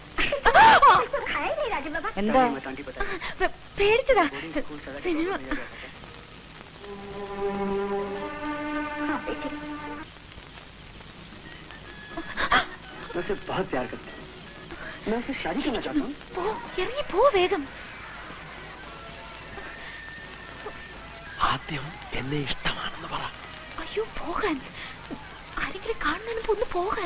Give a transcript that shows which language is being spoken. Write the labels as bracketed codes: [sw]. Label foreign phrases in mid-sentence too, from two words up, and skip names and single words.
[hi] तो खाया ही नहीं राजू बाबा। [ml] എന്താ [hi] आंटी बता [ml] പേടിച്ചതാ? [hi] हाँ बेटी, मैं उसे बहुत प्यार करता हूँ। मैं उससे शादी करना चाहता हूँ। [ml] ഇറങ്ങി പോ വേഗം. ആദ്യം എന്നെ ഇഷ്ടമാണെന്ന് പറ. അയ്യോ പോകാൻ. ആരെങ്കിലും കാണുന്നതിന് മുമ്പ് ഒന്ന് പോകാൻ.